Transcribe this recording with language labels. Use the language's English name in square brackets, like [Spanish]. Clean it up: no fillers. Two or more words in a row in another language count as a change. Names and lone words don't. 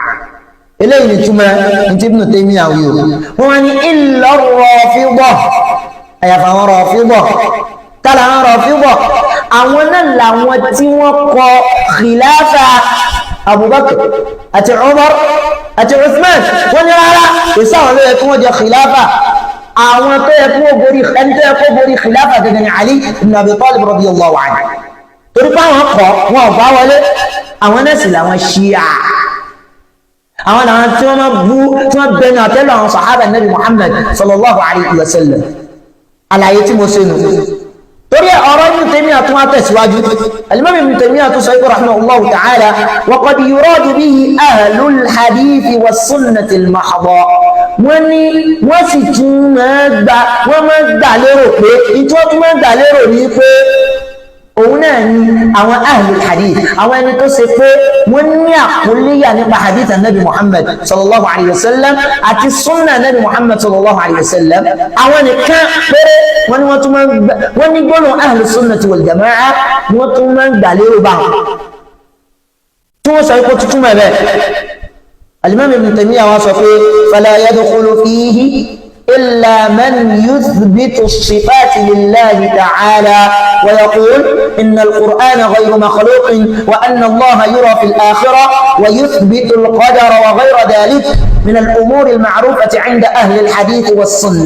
[Yoruba] eléyìí ni túmọ̀ ní Ibn Taymiyyah wí o wọ́n ní [Arabic] إلا الرافضة [Yoruba] àyàfà àwọn Rafida kálá àwọn Rafida àwọn náà làwọn tí wọ́n kọ khilafa Abubakar àti Umar àti Uthman wọ́n ní rárá èsì àwọn ló yẹ kí wọ́n jẹ khilafa àwọn tó yẹ kí wọ́n borí ẹni tó yẹ kó borí khilafa gẹ́gẹ́ ní Ali ibn Abi Talib [Arabic] رضي الله عنه [Yoruba] torí pé àwọn kọ wọn ò bá wọlé àwọn náà sì làwọn Shia àwọn làwọn tí wọ́n máa bú tí wọ́n bẹnu àtẹ́lù àwọn sàhábà Nabi Muhammad [Arabic] صلى الله عليه وسلم [Yoruba] àlàyé tí mo ṣe nù torí ọ̀rọ̀ Ibn Taymiyyah tún wá tẹ̀síwájú al-Imam Ibn Taymiyyah tún sọ ikú [Arabic] رحمه الله تعالى وقد يراد به أهل الحديث والسنة المحضة [Yoruba] wọ́n ní wọ́n sì tún máa gbà lérò pé ìtọ́ tún máa gbà lérò ní pé òun náà ni àwọn [Arabic] أهل الحديث [Yoruba] àwọn ẹni tó ṣe pé wọ́n ní àkúlẹ́yà nípa hadith anabi Muhammad [Arabic] صلى الله عليه وسلم [Yoruba] àti sunna anabi Muhammad [Arabic] صلى الله عليه وسلم [Yoruba] àwọn nìkan péré wọ́n ní wọ́n tún máa ń gbà wọ́n ní gbọ́dọ̀ [Arabic] أهل السنة والجماعة [Yoruba] wọ́n tún máa ń gbà lérò bá wọn tí wọ́n sọ pé tuntun mẹ́ bẹ́ẹ̀ al-Imam Ibn Taymiyyah wá sọ pé [Arabic] فلا يدخل فيه إلا من يثبت الصفات لله تعالى ويقول إن القرآن غير مخلوق وأن الله يرى في الآخرة ويثبت القدر وغير ذلك من الأمور المعروفة عند أهل الحديث والسنة.